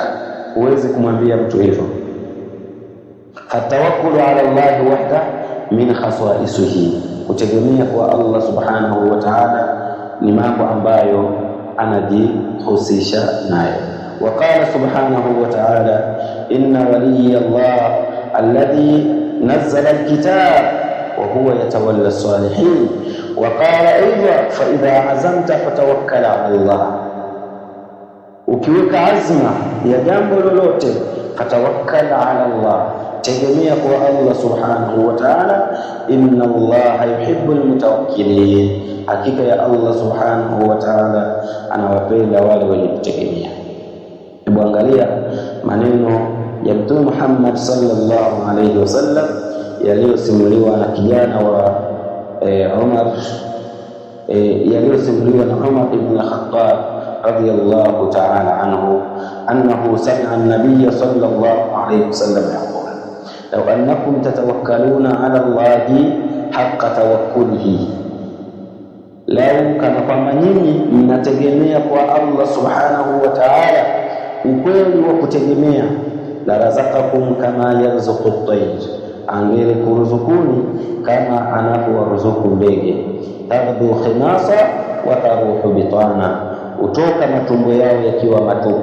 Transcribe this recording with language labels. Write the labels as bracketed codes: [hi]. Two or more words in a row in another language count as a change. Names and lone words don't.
[sw] Huwezi kumwambia mtu hivyo. [ar] فالتوكل على الله وحده من خصائصه, [sw] kutegemea kwa Allah [ar] سبحانه وتعالى [sw] ni mambo ambayo anajihusisha nayo. [ar] وقال سبحانه وتعالى إن ولي الله الذي نزل الكتاب وهو يتولى الصالحين. وقال أيضا فإذا عزمت فتوكل على الله, [sw] ukiweka azma ya jambo lolote, [ar] فتوكل على الله, [sw] tegemea kwa Allah [ar] سبحانه وتعالى. إن الله يحب المتوكلين, [sw] hakika ya Allah [ar] سبحانه وتعالى [sw] anawapenda wale wenye kutegemea. Hebu angalia maneno ya Mtume Muhammad [ar] صلى الله عليه وسلم [sw] yaliyosimuliwa na kijana wa Umar, yaliyosimuliwa na Umar [ar] بن الخطاب رضي الله تعالى عنه أنه سمع النبي صلى الله عليه وسلم يقول لو أنكم تتوكلون على الله حق توكله, [sw] lau kana kwamba nyinyi mnategemea kwa Allah [ar] سبحانه وتعالى [sw] ukweli wa kutegemea, [ar] لرزقكم كما يرزق الطير, [sw] angele kuruzukuni kama anavyowaruzuku ndege, [ar] تغدو خماصا وتروح بطانا, [sw] utoka matumbo yao yakiwa matupu.